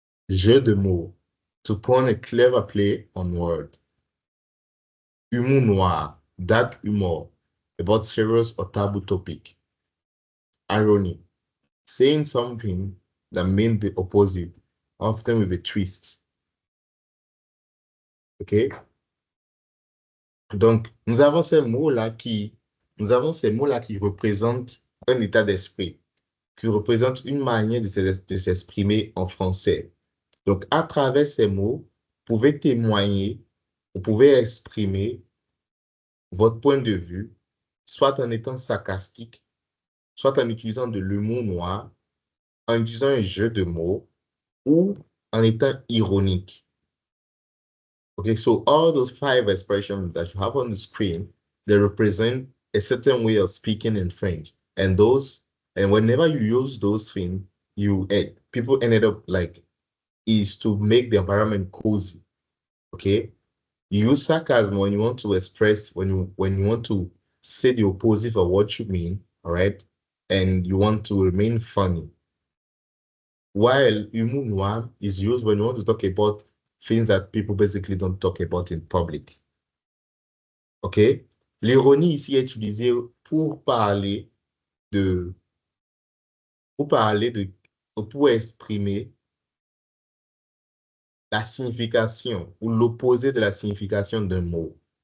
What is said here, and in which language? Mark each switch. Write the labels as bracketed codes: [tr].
[en] Jeu de mots, to put a clever play on word. Humour noir, dark humor, about serious or taboo topic. Irony, saying something that means the opposite, often with a twist. OK? [fr] Donc, nous avons ces mots-là qui représentent un état d'esprit, qui représentent une manière de s'exprimer en français. Donc, à travers ces mots, vous pouvez témoigner, vous pouvez exprimer votre point de vue, soit en étant sarcastique, soit en utilisant de l'humour noir, en utilisant un jeu de mots, ou en étant ironique. [en] Okay, so all those 5 expressions that you have on the screen, they represent a certain way of speaking in French. And whenever you use those things, people ended up like, is to make the environment cozy. Okay? You use sarcasm when you want to express, when you want to say the opposite of what you mean, all right? And you want to remain funny. While humour noir is used when you want to talk about things that people basically don't talk about in public. OK? [fr] L'ironie ici est utilisée de, pour parler de, pour exprimer la signification ou l'opposé de la signification d'un mot.